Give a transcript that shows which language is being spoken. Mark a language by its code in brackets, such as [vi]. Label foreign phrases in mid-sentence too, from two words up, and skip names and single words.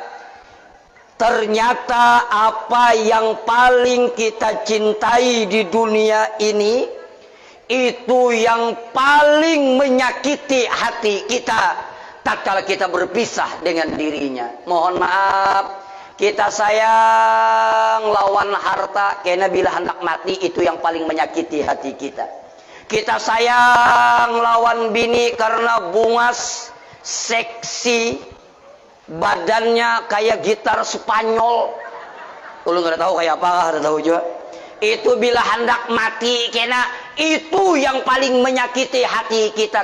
[id] Ternyata apa yang paling kita cintai di dunia ini, itu yang paling menyakiti hati kita tatkala kita berpisah dengan dirinya. [bjn] Mohon maaf, kita sayang lawan harta, karena bila hendak mati itu yang paling menyakiti hati kita. Kita sayang lawan bini karena bungas, seksi, badannya kayak gitar Spanyol. Lu nggak tahu kayak apa, ada tahu juga. Itu bila hendak mati, karena itu yang paling menyakiti hati kita.